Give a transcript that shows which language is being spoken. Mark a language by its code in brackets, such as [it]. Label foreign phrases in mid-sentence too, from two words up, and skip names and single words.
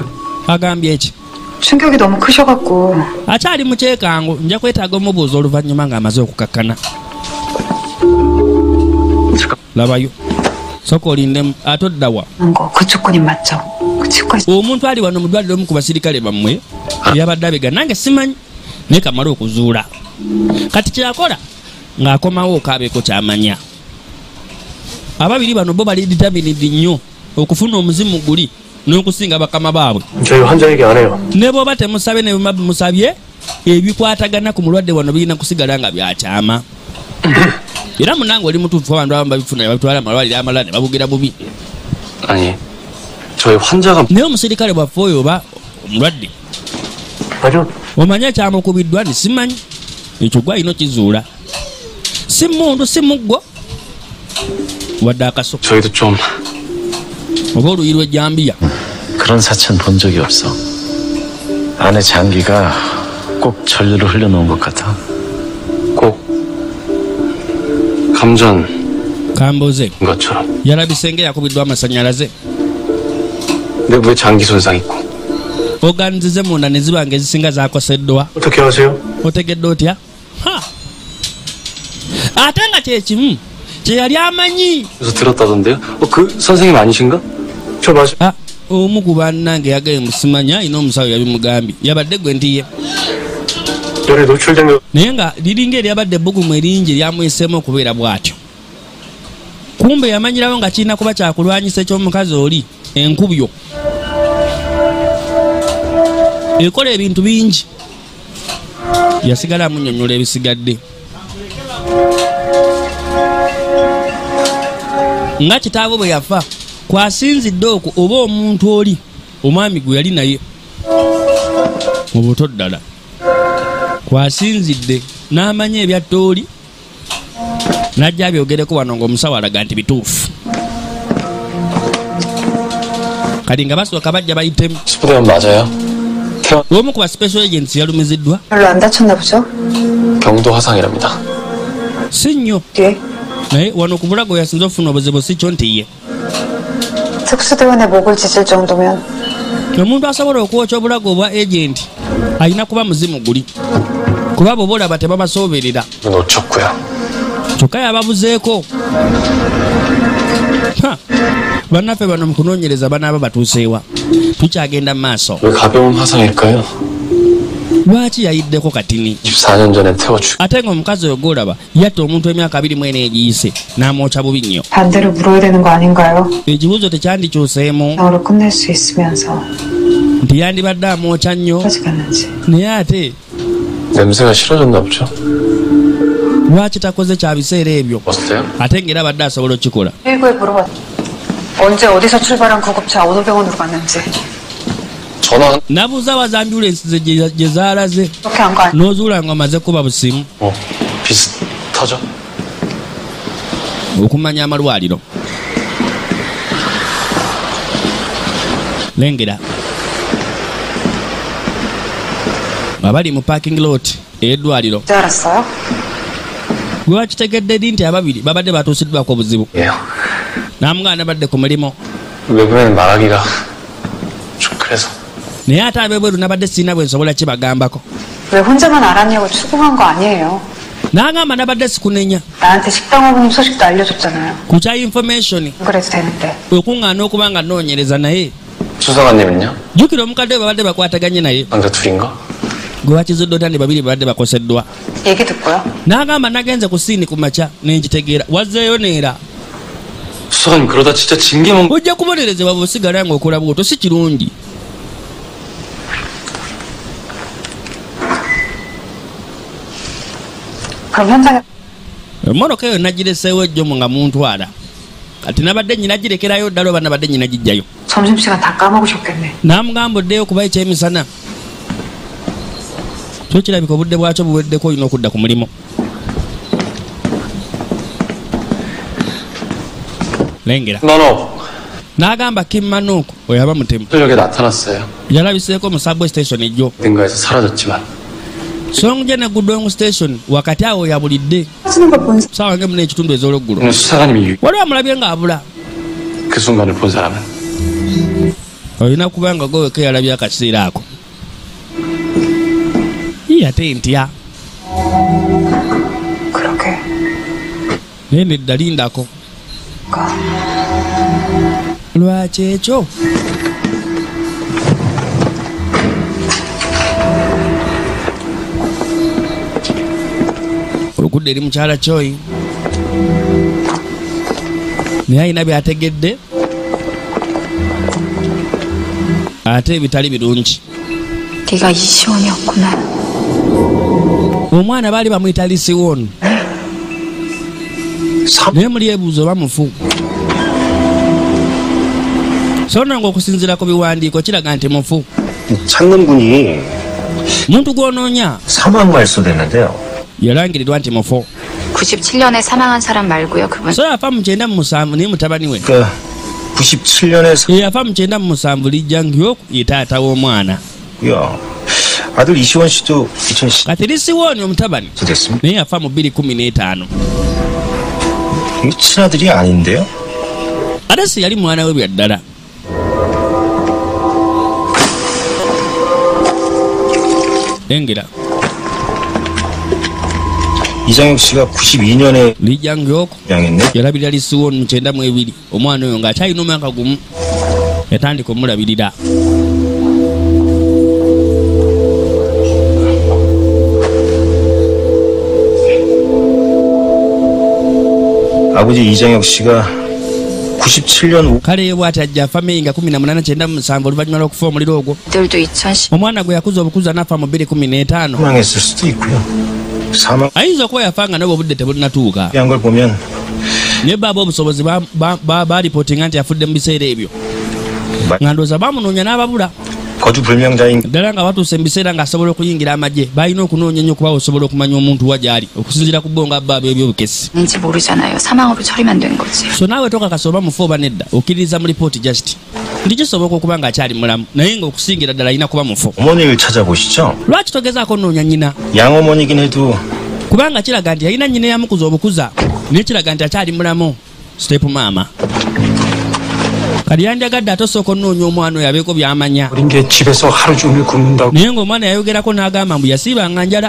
[lg] agambye eki [ko] 충격이 너무 크셔갖고 [lg] akyali mu kyekango nja kwetaaga omubuuza oluvannyuma ng'amaze okukakkana. labayo soka olindemu ate oddawa [ko] 거 그쪽 군인 맞죠? 그 치과 [lg] omuntu ali wano mu ddwaliro omu ku basirikale bammwe eyabadde abega nange simanyi naye kamala okuzuula kati kyakola ng'akomawo okaabeeko kyamanya. ababiri bano bo bali ditaminidi nnyo okufuna omuzimu guli n'okusinga bakama baabwe. [ko] 저희 환자에게 안 해요. [lg] ne bw'oba temusabye ne bwe musabye ebikwatagana ku mulwadde wano birina kusigala nga byakyama. era munange oli mutuufu abantu abamu babifuna ne babitwala amalwaliro amalala ne babugira bubi. [ko] 아니, 저희 환자가 [lg] naye omusirikale bwaffe oyo oba omulwadde [ko] 맞아. [lg] omanye kyamukubiddwa ni simanyi ekyo gwalina okizuula si mundu si muggo wadde akaso [ko] 저희도 좀 [lg] oba oluyi lw'ejjambiya. [ko] 그런 사체는 본 적이 없어. 안에 장기가 꼭 전류를 흘려놓은 것 같아. 꼭 감전인 [lg] kambuze [ko] 것처럼 [lg] yalabise ng'eyakubiddwa amasannyalaze [ko] 내부에 장기 손상 있고 [lg] oganizize munda ne ziba ng'ezisinga zakoseddwa. [ko] 어떻게 아세요? [lg] otegedde otya ate nga kyekimu kye yali amanyi. [ko] 그래서 들었다던데요? 그 선생님 아니신가? 저 맞아요. [lg] omu ku bannange yagaye musimanya alina omusawo yabimugambye yabadde gwe ntiye [ko] 열에 노출된 거 [lg] naye nga liringa eryabadde ebbugumu eringi lyamweseemu okubeera bw'atyo. kumbe yamanyirawo nga kirina kuba kyakulwanyisa eky'omukazi oli enkubyo ekola ebintu bingi yasigala amunnyonnyola ebisigadde nga kitaawe bwe yafa kwasinzidde okwo oba omuntu oli omwami gwe yali naye mu buto ddala kwasinzidde n'amanya ebyatta oli n'ajja abyogereko wano ng'omusawo alaga nti bituufu kati nga basooka bajja bayitemu. [ko] 스프대원 맞아요? [lg] omu ku ba [en] special agents [lg] yalumiziddwa [ko] 별로 안 다쳤나 보죠? 경도 화상이랍니다. [lg] si nnyo [ko] 뒤에 [lg] naye wano ku bulago yasinze okufuna obuzibu si kyo nti ye [ko] 특수대원의 목을 찢을 정도면 [lg] omuntu asobola okwokya obulago obwa agenti alina kuba muzimu guli kuba bwe bolaba tebabasooberera [ko] 놓쳤고요. [lg] kyokka yababuzeeko. bannaffe bano mu kunoonyereza banaaba batuuseewa tukyagenda mu maaso. [ko] 왜 가벼운 화상일까요? [lg] lwaki yayiddeko katini [ko] 24년 전에 태워 죽. [lg] ate ng'omukazi oyo gwolaba yatta omuntu emyaka 24 egiyise n'amwokya bubi nnyo. [ko] 반대로 물어야 되는 거 아닌가요? [lg] ekibuuzo tekyandikyuseemu [ko] 병으로 끝낼 수 있으면서 [lg] nti yandibadde amwokya nnyo [ko] 어디 갔는지. [lg] naye ate [ko] 냄새가 싫어졌나 보죠. [lg] lwaki takoze kya biseera ebyo [ko] 어때요? [lg] ate ng'era badde asobola okukikola. [ko] 119에 물어봤. 언제 어디서 출발한 구급차 어느 병원으로 갔는지. 전화 [lg] nabuuza waza ambulensi ze gye zaalaze [ko] 그렇게 한 거 아니야? [lg] n'ozuula nga omaze kuba busimu. [ko] 비슷하죠? [lg] okumanya amalwaliro. Lengera abali mu [en] parking lot [lg] eddwaliro. [ko] 이제 알았어요? [lg] Gwe wakitegedde ddi nti ababiri babadde batuusiddwako obuzibu? [ko] 예요. [lg] Namuganda badde ku mulimo. [ko] 외부에는 말하기가 좀 그래서. [lg] Naye ate ab'ebweru nabadde sirina bwe nsobola kibagambako. [ko] 왜 혼자만 알았냐고 추궁한 거 아니에요. [lg] N'agamba nabadde sikunenya. [ko] 나한테 식당 어머님 소식도 알려줬잖아요. [lg] Ku kya information [ko] 안 그래도 되는데. [lg] okuŋŋaana okuba nga nnoonyereza naye. [ko] 수사관님은요? [lg] Jjukira omukadde we babadde bakwataganye naye. [ko] 남자 둘인가? [lg] Gwe wakizudde otandi babiri babadde bakoseddwa. [ko] 얘기 듣고요. [lg] N'agamba nagenze ku siini ku makya nenjitegeera. Wazzeeyo neera. [ko] 수사관님 그러다 진짜 징계만. [lg] Ojja kubonerezebwa bw'osigala ng'okola bw'otyo si kirungi. [ko] 그럼 현장에 [lg] Emmotoka eyo nagireseewo ejjomu nga muntwala. Kati nabadde nyina girekerayo ddala oba nabadde nyina gijjayo. [ko] 점심시간 다 까먹으셨겠네. [lg] Namugamba oddeyo kuba ekyemisana. Kyo kirabika obudde bwakyo buweddeko olina okudda ku mulimo. Lengera. [ko] 너너 [lg] N'agamba Kim Manuk oyo aba mutemu. [ko] 저녁에 나타났어요. [lg] Yalabiseeko mu [en] subway station [lg] ejjo. [ko] 어딘가에서 사라졌지만 [lg] Songje ne Gudong station wakati awo yabulidde. [ko] 하시는 걸 본 [lg] Sawa nge mune ekitundu ez'olweggulo. [ko] 오늘 수사관님이 [lg] Waliwo amulabye ng'abula. [ko] 그 순간을 본 사람은 [lg] Olina kuba nga gwe weka yalabye akaseera ako. Ate ntya. [ko] 그렇게. [lg] Naye nedda lindako. Lwaki ekyo? Olugudde eri mukyala kyoyi. Naye alina byategedde. Ate ebitali birungi. [ko] 네가 이시원이었구나. [lg] Omwana baali bamuyita Lisiwon. Naye muli ebuuzo oba mufu. So nanga okusinziira ku biwandiiko kiraga nti mufu. [ko] 찾는 분이 [lg] Muntu gw'onoonya [ko] 사망 말소됐는데요. [lg] yalangirirwa nti mufu. [ko] 97년에 사망한 사람 말고요. 그분 [lg] So yafa mu 97 naye mutabani we. [ko] 그러니까 97년에 [lg] Yafa mu 97 lijjangiyoku ye taata w'omwana. [ko] 사고요. 아들 이시원 씨도 2010년 [lg] Kati Lisiwon omutabani [ko] 됐습니다. [lg] naye yafa mu 2015. [ko] 이게 친아들이 아닌데요? [lg] Ate si yali mwana we bya ddala. Lengera. [ko] 이장혁 씨가 92년에 [lg] lijjangiyoku [ko] 입양했네. [lg] yalabirira Lisiwon mu 92. Omwana oyo ng'akyalina omwaka gumu yatandika omulabirira. [ko] 아버지 이장혁 씨가 97년 [lg] Kale ye bw'ati ajja afa Mei nga 1897 oluvannyuma lw'okufa omuliro ogwo. [ko] 들도 2010 [lg] Omwana gwe yakuza obukuza n'afa mu 2015. [ko] 사망했을 수도 있고요. 사망한 [lg] Ayinza okuba yafa nga nabwe obudde tebunatuuka. [ko] 걸 보면 [lg] Naye baaba obusobozi balipootinga nti yafudde mu biseera ebyo. Nga ndowooza baamunoonya n'ababula. [ko] 거주 불명자인 [lg] Ddala nga batuuse mu biseera ng'asobola okuyingira amagye balina okunoonya nnyo okuba osobola okumanya omuntu wa gy'ali okusinziira ku bo nga baaba ebyobukesi. [ko] 인지 모르잖아요. 사망으로 처리만 된 거지. [lg] So naawe tokakasa oba mufu oba nedda okkiririza mu lipooti just nti kisoboka okuba ng'akyali mulamu naye ng'okusingira ddala alina kuba mufu. [ko] 어머니를 찾아보시죠. [lg] Lwaki togezaako nnoonya nnyina? [ko] 양어머니긴 해도 [lg] Kubanga kiraga nti yalina nnyina eyamukuza obukuza naye kiraga nti akyali mulamu. Step maama kali yanjagadde ate osooka onnoonya omwana oyo abeeko by'amanya. [ko] 어린 게 집에서 하루 종일 굶는다고 [lg] Naye ng'omwana yayogerako n'agamba mbu yasiibanga njala